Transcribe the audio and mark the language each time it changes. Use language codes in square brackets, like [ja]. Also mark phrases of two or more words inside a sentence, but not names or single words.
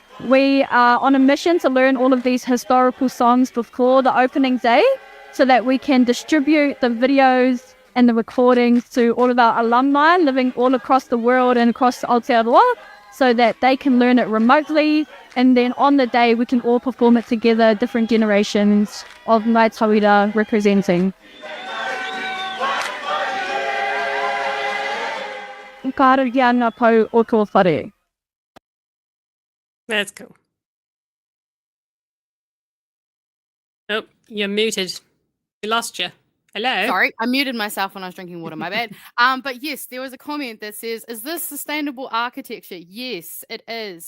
[en] We are on a mission to learn all of these historical songs before the opening day so that we can distribute the videos and the recordings to all of our alumni living all across the world and across Aotearoa so that they can learn it remotely. And then on the day, we can all perform it together, different generations of Ngāi Tauira representing. [mi] Kāra ia ngā pau o tō whare. [en] That's cool. Oh, you're muted. We lost you. Hello. Sorry, I muted myself when I was drinking water. My bad. But yes, there was a comment that says, "Is this sustainable architecture?" Yes, it is.